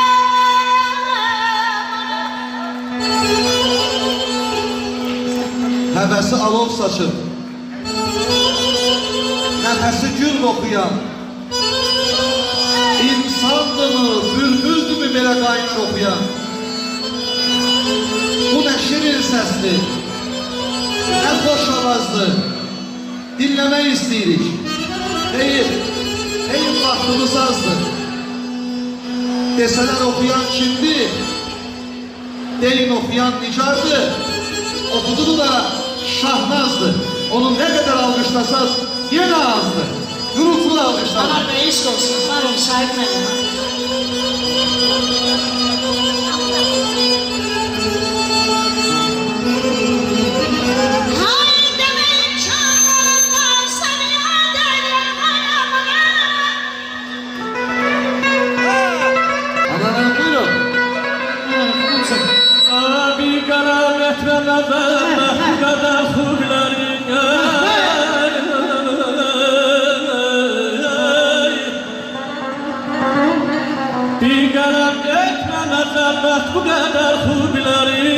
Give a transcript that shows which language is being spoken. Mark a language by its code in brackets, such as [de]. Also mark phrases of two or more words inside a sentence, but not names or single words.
[az] Həvəsi alov saçır, nəfəsi gül oxuyan, İnsandımı, bülbüldümü belə qayıt oxuyan, bu nə şirin səsli, nə xoş avazlı, dinləmək istəyirik. Heyif vaxtımız azdır. Desələr oxuyan kimdir? Deyin oxuyan Nigardır. Okuduğu da Şahnaz'dır. [tr] Onu ne kadar alkışlasanız yine azdır. [az] Gurultulu alkışlar. [tr] Aman Bey, eşk olsun, var olun, sahibine de. Haydi benim çamurumdan seni yad ederim ayağımına. [az] Anadan buyurun. Bir qələm etməməzəm, bu qədər xublərinə. Bir qələm etməməzəm, bu qədər xubləri.